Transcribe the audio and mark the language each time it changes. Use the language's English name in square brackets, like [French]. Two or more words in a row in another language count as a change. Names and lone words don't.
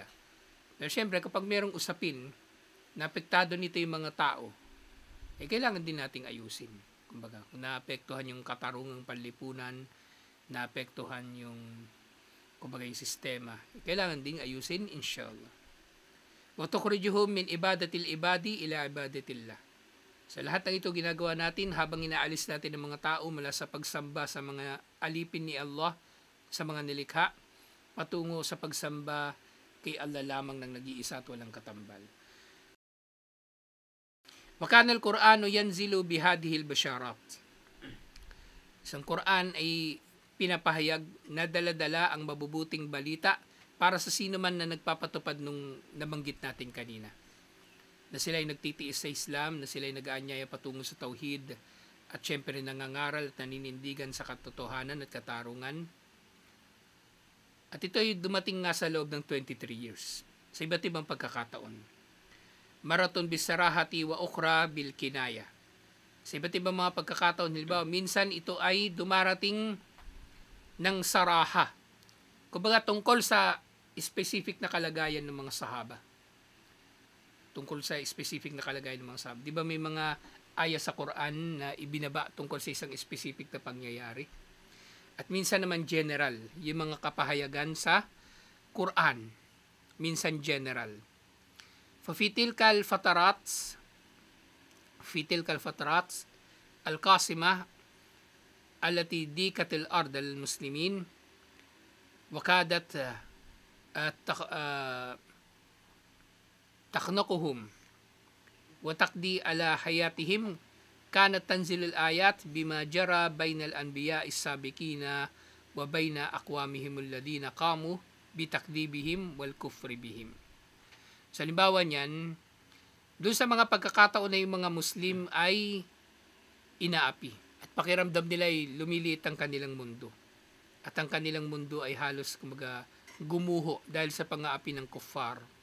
[Filipino] Pero syempre, kapag merong usapin na apektado nito yung mga tao, kailangan din nating ayusin. Kumbaga, kung naapektuhan yung katarungang panlipunan, naapektuhan yung kumbaga yung sistema, kailangan ding ayusin inshallah. [Arabic] وتخرجهم من عبادة العباد إلى عبادة الله. [Filipino] Sa lahat ng ito ginagawa natin habang inaalis natin ng mga tao mula sa pagsamba sa mga alipin ni Allah, sa mga nilikha, patungo sa pagsamba kay Allah lamang ng nag-iisa at walang katambal. [Arabic] وكان القرآن ينزل بهذه البشارات. [Filipino] Isang Quran ay pinapahayag na dala-dala ang mabubuting balita para sa sino man na nagpapatupad nung nabanggit natin kanina. Na sila ay nagtitiis sa Islam, na sila ay nag-aanyaya patungo sa tauhid, at syempre nangangaral at naninindigan sa katotohanan at katarungan. At ito ay dumating nga sa loob ng 23 years, sa iba't ibang pagkakataon. [Arabic] مرة بالصراحة وأخرى بالكناية. [Filipino] Sa iba't ibang mga pagkakataon, halimbawa, minsan ito ay dumarating ng saraha. Kumbaga tungkol sa specific na kalagayan ng mga sahaba. Tungkol sa specific na kalagayan ng mga sahaba. Di ba may mga aya sa Quran na ibinaba tungkol sa isang specific na pangyayari? At minsan naman general, yung mga kapahayagan sa Quran. Minsan general. [Arabic] ففي تلك الفترات القاسمة التي ديكت الأرض للمسلمين وكادت تخنقهم وتقضي على حياتهم كانت تنزل الآيات بما جرى بين الأنبياء السابقين وبين أقوامهم الذين قاموا بتكذيبهم والكفر بهم. [Filipino] Sa halimbawa niyan, doon sa mga pagkakataon na yung mga Muslim ay inaapi at pakiramdam nila ay lumiliit ang kanilang mundo. At ang kanilang mundo ay halos gumuho dahil sa pang-aapi ng kuffar.